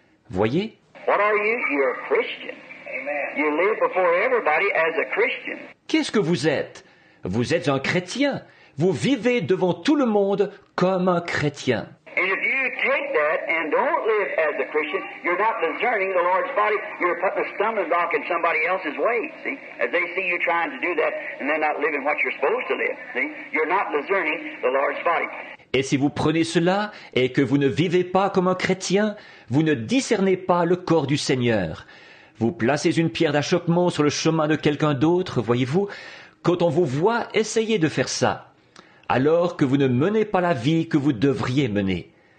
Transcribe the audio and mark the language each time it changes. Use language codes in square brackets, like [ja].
[fr] Voyez? [en] What are you? You're a Christian. Amen. You live before everybody as a Christian. [fr] Qu'est-ce que vous êtes? Vous êtes un chrétien. Vous vivez devant tout le monde comme un chrétien. [en] And if you take that and don't live as a Christian, you're not discerning the Lord's body. You're putting a stumbling block in somebody else's way, see? As they see you trying to do that and they're not living what you're supposed to live, see? You're not discerning the Lord's body. [fr] Et si vous prenez cela et que vous ne vivez pas comme un chrétien, vous ne discernez pas le corps du Seigneur. Vous placez une pierre d'achoppement sur le chemin de quelqu'un d'autre, voyez-vous, quand on vous voit essayer de faire ça, alors que vous ne menez pas la vie que vous devriez mener.